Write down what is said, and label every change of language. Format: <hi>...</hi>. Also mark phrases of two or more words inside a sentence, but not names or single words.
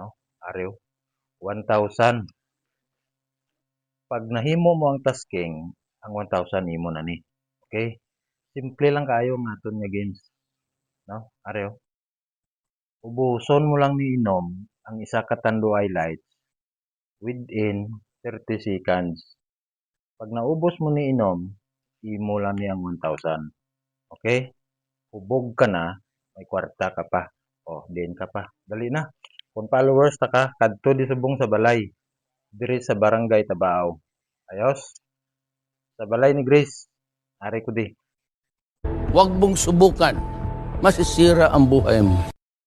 <hil>Arew, 1,000. Pag nahimo mo ang tasking, ang 1,000 imo na ni. Okay? Simple lang kayo nga aton nga games, no? Arew. Ubuson mo lang ni inom ang isa ka tando highlights</hil> <en>within 30 seconds.</en> <hil>Pag naubos mo ni inom, imo lang ni ang 1,000. Okay? Hubog ka na, may kwarta ka pa. O, din ka pa. Dali na. Kung followers ta ka, kadto di subong sa balay. Diri sa barangay Tabao. Ayos? Sa balay ni Grace. Ari ko di.</hil> <tl>Huwag mong subukan. Masisira ang buhay mo.</tl>